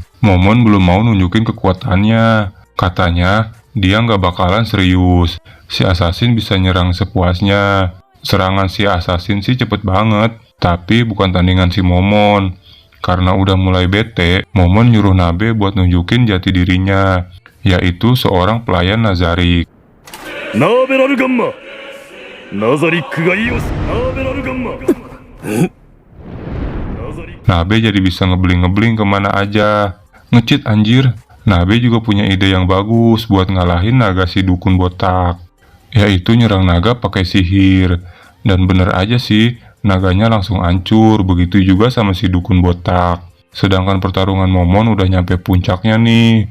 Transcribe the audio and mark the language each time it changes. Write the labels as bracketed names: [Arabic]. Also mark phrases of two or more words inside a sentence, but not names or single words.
[Indonesian] Momon belum mau nunjukin kekuatannya. Katanya, dia nggak bakalan serius. Si assassin bisa nyerang sepuasnya. Serangan si assassin sih cepet banget, tapi bukan tandingan si Momon. Karena udah mulai bete, Momon nyuruh Nabe buat nunjukin jati dirinya, yaitu seorang pelayan Nazarik. [Japanese] ナーベラルガンマナザリックがいいよナーベラルガンマナザリック [Indonesian] Nabe jadi bisa ngebling-ngebling kemana aja. Ngecit anjir. Nabe juga punya ide yang bagus buat ngalahin naga si dukun botak, yaitu nyerang naga pakai sihir. Dan bener aja sih, naganya langsung hancur. Begitu juga sama si dukun botak. Sedangkan pertarungan Momon udah nyampe puncaknya nih.